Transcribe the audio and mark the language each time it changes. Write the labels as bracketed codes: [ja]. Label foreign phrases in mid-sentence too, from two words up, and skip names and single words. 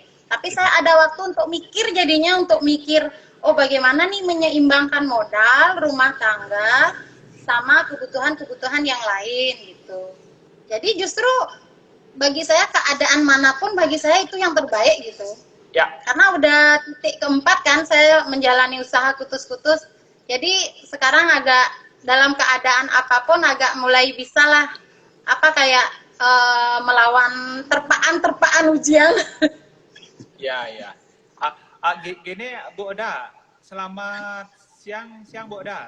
[id] Tapi saya ada waktu untuk mikir, jadinya untuk mikir, oh bagaimana nih menyeimbangkan modal, rumah tangga, sama kebutuhan-kebutuhan yang lain gitu. Jadi justru bagi saya keadaan manapun bagi saya itu yang terbaik gitu. Ya. Karena udah titik keempat kan saya menjalani usaha kutus-kutus. Jadi sekarang agak dalam keadaan apapun agak mulai bisa lah kayak melawan terpaan ujian. Ya. Gini Bu Oda, selamat siang Bu Oda.